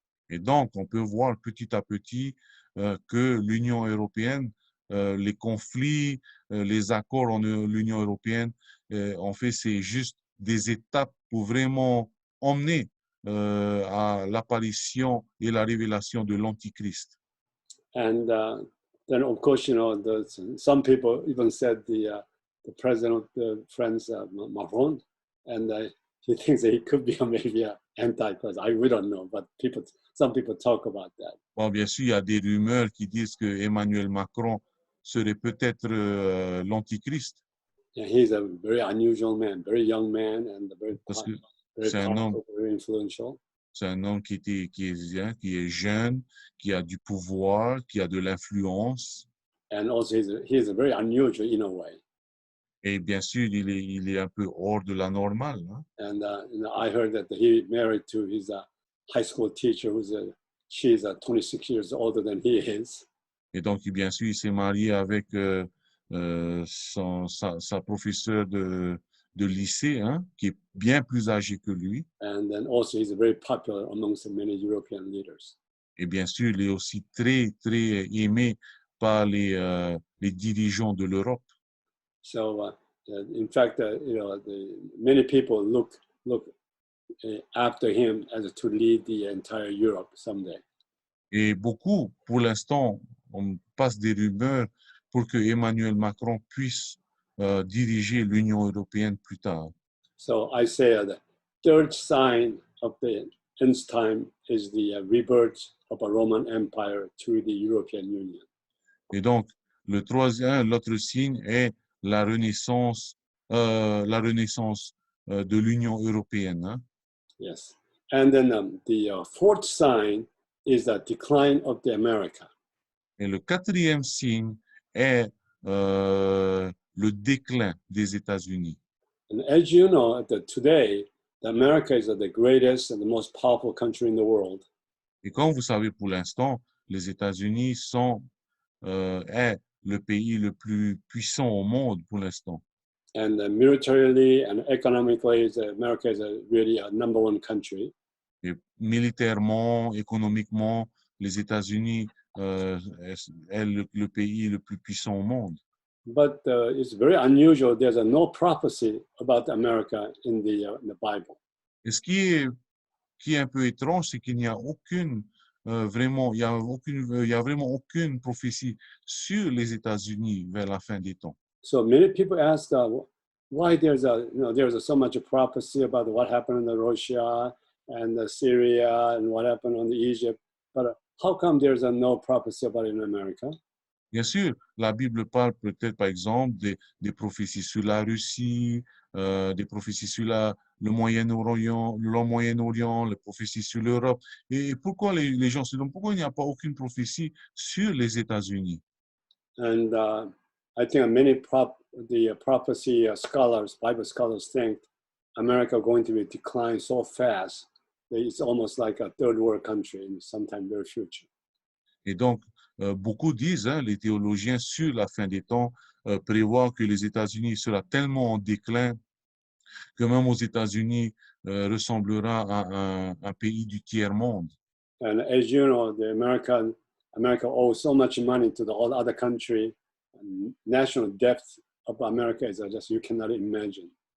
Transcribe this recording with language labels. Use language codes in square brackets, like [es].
[fr] Et donc, on peut voir petit à petit que l'Union européenne, les conflits, les accords en l'Union européenne, en fait, c'est juste des étapes pour vraiment emmener à l'apparition et la révélation de l'Antichrist. [en] And then, of course, you know, some people even said the president of the France, Macron, and he thinks that he could be maybe an Antichrist. We don't know, but some people talk about that. [fr] Bon, bien sûr, il y a des rumeurs qui disent que Emmanuel Macron serait peut-être l'Antichrist. [en] Yeah, he's a very unusual man, very young man, and very powerful, very influential. [fr] C'est un homme qui est jeune, qui a du pouvoir, qui a de l'influence. [en] And also, he's a very unusual in a way. [fr] Et bien sûr, il est un peu hors de la normale. Hein? [en] And you know, I heard that he married to his high school teacher, she's 26 years older than he is. [fr] Et donc, bien sûr, il s'est marié avec sa professeure de lycée, hein, qui est bien plus âgée que lui. [en] And then also, he's very popular amongst many European leaders. [fr] Et bien sûr, il est aussi très, très aimé par les dirigeants de l'Europe. [en] So, in fact, you know, many people look after him as to lead the entire Europe someday. [fr] Et beaucoup, pour l'instant, on passe des rumeurs pour que Emmanuel Macron puisse diriger l'Union européenne plus tard. [en] So I say the third sign of the end time is the rebirth of a Roman Empire to the European Union. [fr] Et donc, l'autre signe est la renaissance de l'Union européenne. Hein? [en] Yes. And then the fourth sign is the decline of the America. [fr] Et le quatrième signe est le déclin des États-Unis. [en] And as you know, today, America is the greatest and the most powerful country in the world. [fr] Et comme vous savez, pour l'instant, les États-Unis est le pays le plus puissant au monde pour l'instant. [en] And militarily and economically, America is really a number one country. [fr] Et militairement, économiquement, les États-Unis est le pays le plus puissant au monde. [en] But it's very unusual. There's no prophecy about America in the Bible. [fr] Et ce qui est un peu étrange, c'est qu'il n'y a vraiment aucune prophétie sur les États-Unis vers la fin des temps. [en] So many people ask why there's so much prophecy about what happened in Russia and Syria and what happened in Egypt, but how come there's no prophecy about it in America? [fr] Bien sûr, la Bible parle peut-être, par exemple, des prophéties sur la Russie, des prophéties sur le Moyen-Orient, les prophéties sur l'Europe. Et pourquoi les gens se demandent pourquoi il n'y a pas aucune prophétie sur les États-Unis? [en] And I think the prophecy scholars, Bible scholars, think America going to be decline so fast that it's almost like a third world country in sometime very future. [fr] Et donc, beaucoup disent, hein, les théologiens sur la fin des temps, prévoient que les États-Unis sera tellement en déclin que même aux États-Unis ressemblera à un pays du tiers-monde. [en] And as you know, America owes so much money to all other country. And national debt of America is just you cannot imagine.